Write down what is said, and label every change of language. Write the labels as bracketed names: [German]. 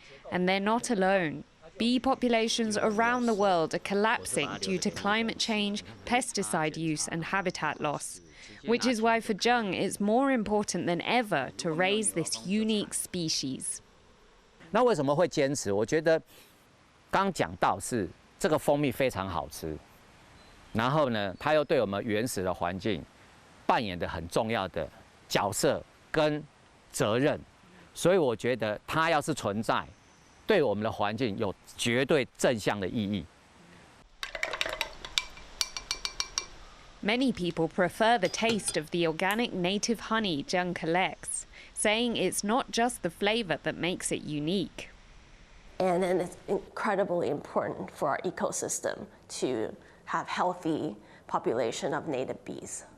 [English] And they're not alone. Bee populations around the world are collapsing due to climate change, pesticide use and habitat loss, which is why for Zheng it's more important than ever to raise this unique species. [Chinese] 那为什么会坚持？我觉得刚讲到是这个蜂蜜非常好吃，然后呢，它又对我们原始的环境扮演的很重要的角色跟责任，所以我觉得它要是存在。对我们的环境有绝对正向的意义。 [English] Many people prefer the taste of the organic native honey Zheng collects, saying it's not just the flavor that makes it unique. And then it's incredibly important for our ecosystem to have healthy population of native bees.